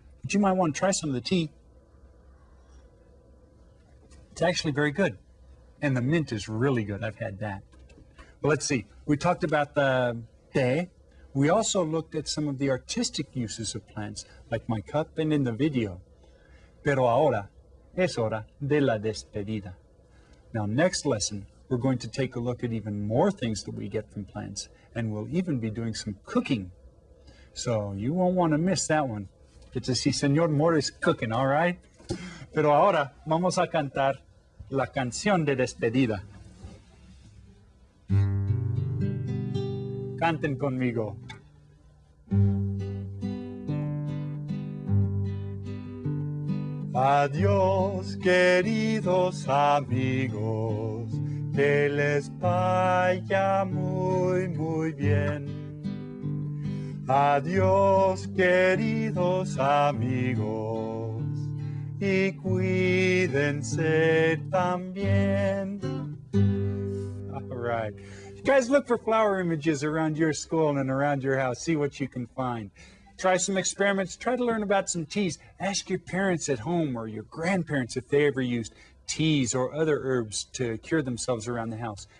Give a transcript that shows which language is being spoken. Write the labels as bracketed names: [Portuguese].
[English] But you might want to try some of the tea. It's actually very good. And the mint is really good. I've had that. Well, let's see. We talked about the té. We also looked at some of the artistic uses of plants, like my cup and in the video. [Spanish] Pero ahora es hora de la despedida. [English] Now, next lesson, we're going to take a look at even more things that we get from plants, and we'll even be doing some cooking. So you won't want to miss that one. It's a Si Señor Morris cooking, all right? [Spanish] Pero ahora vamos a cantar la canción de despedida. Canten conmigo. Adiós, queridos amigos, que les vaya muy, muy bien. Adiós, queridos amigos, y cuídense también. [English] All right. You guys look for flower images around your school and around your house. See what you can find. Try some experiments. Try to learn about some teas. Ask your parents at home or your grandparents if they ever used teas or other herbs to cure themselves around the house.